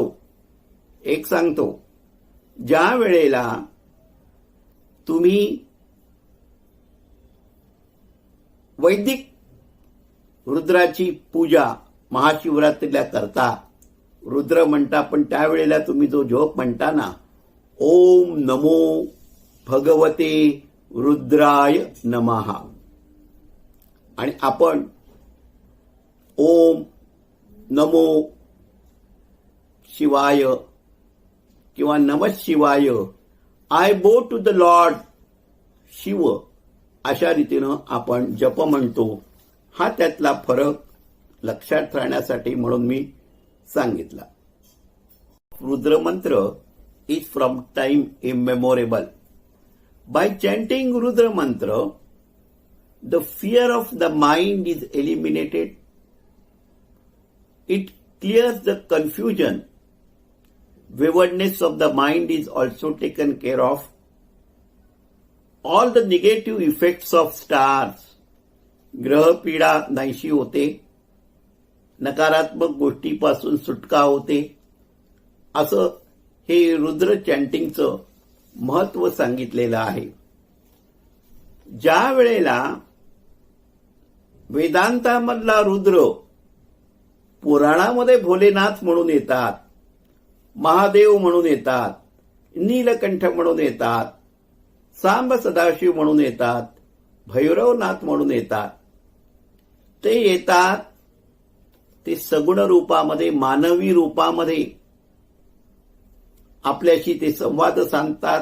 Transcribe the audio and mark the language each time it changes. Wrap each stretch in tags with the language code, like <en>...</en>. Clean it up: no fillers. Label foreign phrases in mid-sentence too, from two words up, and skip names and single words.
<mr>एक सांगतो, ज्या वेळेला तुम्ही वैदिक रुद्राची पूजा महाशिवरात्रीला करता, रुद्र म्हणता, पण त्यावेळेला तुम्ही जो जप म्हणता ना,</mr> <sa>ओम नमो भगवते रुद्राय नमः,</sa> <mr>आणि आपण</mr> <sa>ओम नमो शिवाय किंवा नमः शिवाय,</sa> <en>I bow to the Lord Shiv,</en> <mr>अशा रीतीनं आपण जप म्हणतो. हा त्यातला फरक लक्षात राहण्यासाठी म्हणून मी सांगितला.</mr> <en>Rudra mantra is from time immemorable. By chanting Rudra mantra, the fear of the mind is eliminated. It clears the confusion. Waywardness of the mind is also taken care of. All the negative effects of stars,</en> <mr>ग्रह पीडा नाहीशी होते. नकारात्मक गोष्टीपासून सुटका होते. असं हे रुद्र चॅन्टिंगचं महत्व सांगितलेलं आहे. ज्या वेळेला वेदांतामधला रुद्र पुराणामध्ये भोलेनाथ म्हणून येतात, महादेव म्हणून येतात, नीलकंठ म्हणून येतात, सांब सदाशिव म्हणून येतात, भैरवनाथ म्हणून येतात, ते येतात, ते सगुण रूपामध्ये, मानवी रूपामध्ये आपल्याशी ते संवाद सांगतात.</mr>